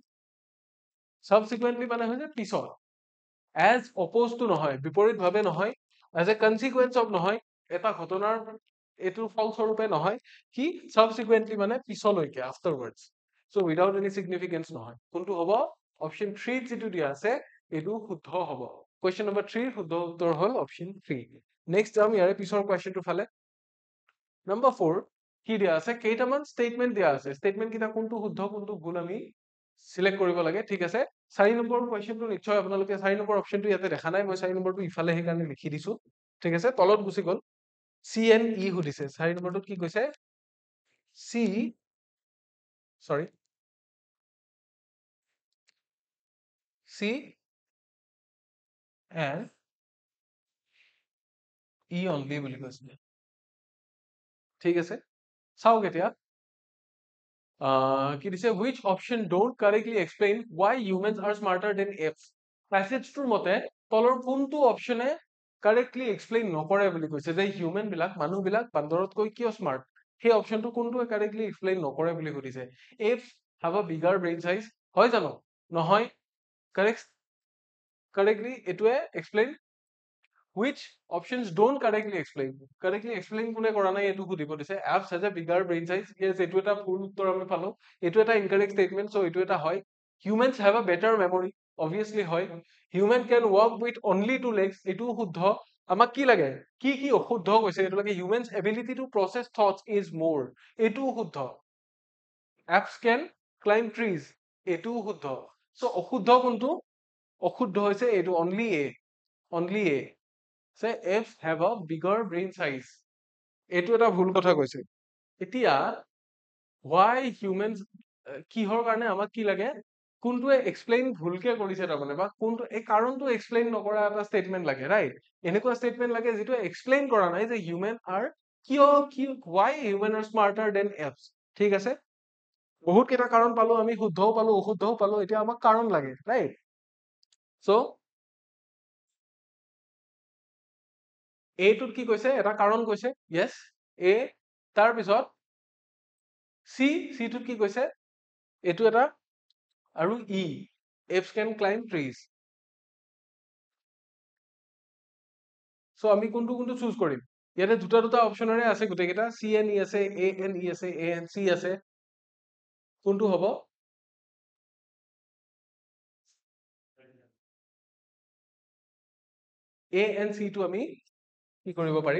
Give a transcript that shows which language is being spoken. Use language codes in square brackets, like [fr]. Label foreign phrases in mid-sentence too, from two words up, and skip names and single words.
[as] Subsequently মানে হৈছে পিছত। [en] As opposed to [as] নহয়, বিপৰীতভাৱে নহয়, [en] as a consequence of [as] নহয়, এটা ঘটনাৰ এইটো ফলস্বৰূপে নহয়, কি subsequently মানে পিছলৈকে, afterwards. [en] So without any significance [as] নহয়। কোনটো হ'ব? Option 3 যিটো দিয়া আছে এইটো শুদ্ধ হ'ব। [en] Question number 3 [as] শুদ্ধ উত্তৰ হ'ল option 3। Next যাম ইয়াৰে পিছৰ questionটোৰ ফালে। Number 4 কি দিয়া আছে? কেইটামান statement দিয়া আছে। Statement কেইটা কোনটো শুদ্ধ কোনটো ভুল আমি select কৰিব লাগে, ঠিক আছে? 4 নম্বৰ questionটো নিশ্চয় আপোনালোকে 4 নম্বৰ optionটো ইয়াতে দেখা নাই, মই 4 নম্বৰটো ইফালে সেইকাৰণে লিখি দিছো, ঠিক আছে? তলত গুচি গ'ল। C and E সুধিছে। 4 নম্বৰটোত কি কৈছে? C, sorry, [en] C and E only [as] বুলি কৈছে, ঠিক আছে? চাওক এতিয়া কি দিছে? [en] Which option don't correctly explain why humans are smarter than apes? [as] প্যাসেজটোৰ মতে তলৰ কোনটো অপচনে [en] correctly explain [as] নকৰে বুলি কৈছে যে হিউমেন বিলাক মানুহবিলাক বান্দৰতকৈ কিয় স্মাৰ্ট, সেই অপচনটো কোনটোৱে [en] correctly explain [as] নকৰে বুলি সুধিছে। [en] Apes have a bigger brain size, [as] হয় জানো? নহয়। কাৰেক্টলি এইটোৱে এক্সপ্লেইন। [en] Which options don't correctly explain? Correctly explain [as] কোনে কৰা নাই এইটো সুধিব দিছে। [en] Apps has a bigger brain size. Yes, [as] এইটো এটা ভুল উত্তৰ আমি পালো। এইটো এটা [en] incorrect statement, [as] so এইটো এটা হয়। [en] Humans have a better memory. [as] Obviously হয়। [en] Human can walk with only 2 legs. [as] এইটো শুদ্ধ। আমাক কি লাগে? কি কি অশুদ্ধ কৈছে এইটো লাগে? [en] Humans ability to process thoughts is more. [as] এইটো শুদ্ধ। [en] Apps can climb trees. [as] এইটো শুদ্ধ। So অশুদ্ধ কোনটো? অশুদ্ধ হৈছে এইটো [en] only A. Only A. Say apes have a bigger brain size. [as] এইটো এটা ভুল কথা কৈছে। এতিয়া [en] why humans [as] কিহৰ কাৰণে আমাক কি লাগে? কোনটোৱে এক্সপ্লেইন ভুলকে কৰিছে তাৰমানে বা কোনটো এই কাৰণটো এক্সপ্লেইন নকৰা এটা ষ্টেটমেন্ট লাগে, ৰাইট? এনেকুৱা ষ্টেটমেন্ট লাগে যিটো এক্সপ্লেইন কৰা নাই যে [en] human are why human are smarter than apes, [as] ঠিক আছে? বহুত কেইটা কাৰণ পালো আমি, শুদ্ধও পালো অশুদ্ধও পালো, এতিয়া আমাক কাৰণ লাগে, ৰাইট? সো এটোত কি কৈছে? এটা কাৰণ কৈছে, yes এ। তাৰপিছত চিটোত কি কৈছে? এইটো এটা, আৰু ই [en] apes can climb trees. [as] সো আমি কোনটো কোনটো চুজ কৰিম? ইয়াতে দুটা দুটা অপচনৰে আছে গোটেইকেইটা, চি এন ই আছে, এ এন ই আছে, এ এন চি আছে। কোনটো হ'ব? এ এন চিটো আমি কি কৰিব পাৰিম?